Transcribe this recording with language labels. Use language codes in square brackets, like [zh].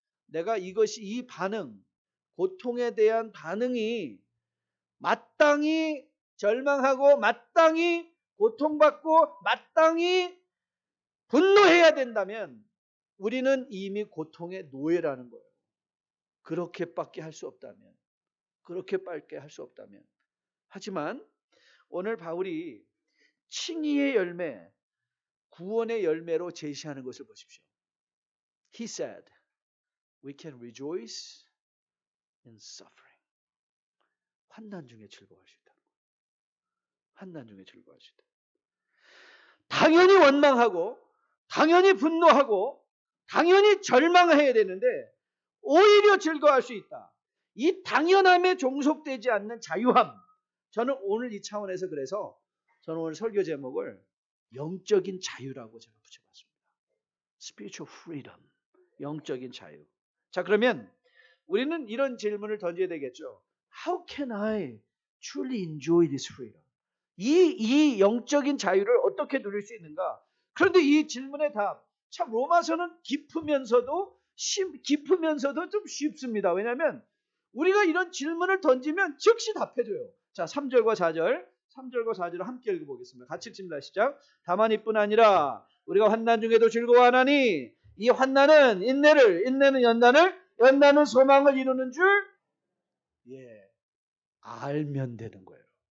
[ko] 내가 이 반응, 고통에 대한 반응이 마땅히 절망하고 마땅히 고통받고 마땅히 분노해야 된다면 우리는 이미 고통의 노예라는 거예요. 그렇게밖에 할 수 없다면. 그렇게밖에 할 수 없다면. 하지만 오늘 바울이 칭의의 열매, 구원의 열매로 제시하는 것을 보십시오. [en] He said, we can rejoice in suffering. [ko] 환난 중에 즐거워할 수 있다. 환난 중에 즐거워할 수 있다. 당연히 원망하고 당연히 분노하고 당연히 절망해야 되는데 오히려 즐거워할 수 있다. 이 당연함에 종속되지 않는 자유함. 저는 오늘 이 차원에서 그래서 저는 오늘 설교 제목을 영적인 자유라고 제가 붙여봤습니다. [en] Spiritual freedom. [ko] 영적인 자유. 자, 그러면 우리는 이런 질문을 던져야 되겠죠. [en] How can I truly enjoy this freedom? [ko] 이 영적인 자유를 어떻게 누릴 수 있는가? 그런데 이 질문의 답, 참 로마서는 깊으면서도 좀 쉽습니다. 왜냐하면 우리가 이런 질문을 던지면 즉시 답해줘요. 자, 3절과 4절. 3절과 4절을 함께 읽어보겠습니다. 같이 읽습니다. 시작. 다만 이뿐 아니라 우리가 환난 중에도 즐거워하나니 이 환난은 인내를, 인내는 연단을, 연단은 소망을 이루는 줄 알면 되는 거예요.